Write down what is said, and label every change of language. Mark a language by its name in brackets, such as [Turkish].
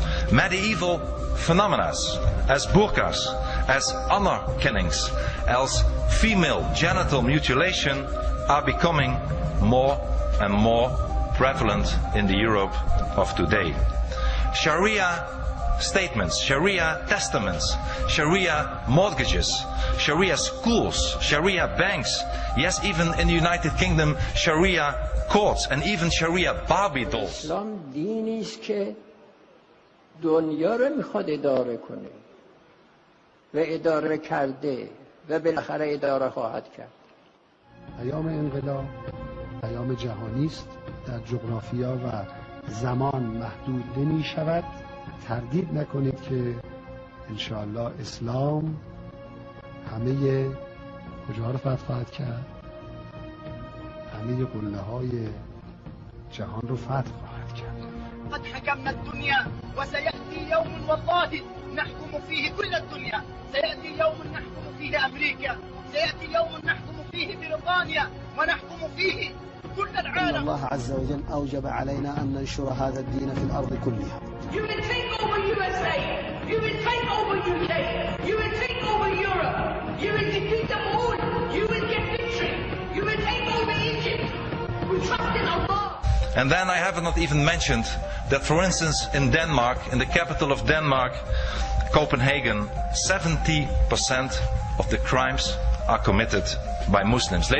[English] Medieval phenomena as burqas, as honor killings, as female genital mutilation are becoming more and more prevalent in the Europe of today. Sharia statements, Sharia testaments, Sharia mortgages, Sharia schools, Sharia banks, yes, even in the United Kingdom, Sharia courts and even Sharia Barbie dolls. [Persian] اسلام دینی است که دنیا رو میخواد اداره کنه و اداره کرده و بالاخره اداره خواهد کرد. پیام انقلاب پیام جهانی است، در جغرافیا و زمان محدود نمی شود. تردید نکنید که انشاءالله اسلام همه کجا رو فتح خواهد کرد؟ همه قله های جهان رو فتح خواهد کرد. [Arabic] قد حكمنا الدنيا وسيأتي يوم والله نحكم فيه كل الدنيا. سيأتي يوم نحكم فيه أمريكا، سيأتي يوم نحكم فيه بريطانيا، ونحكم فيه كل العالم. إن الله عز وجل أوجب علينا أن ننشر هذا الدين في الأرض كلها. [English] You will take over USA, you will take over UK, you will take over Europe, you will defeat them all, you will get victory, you will take over Egypt. We trust in Allah. And then I have not even mentioned that, for instance, in Denmark, in the capital of Denmark, Copenhagen, 70% of the crimes are committed by Muslims.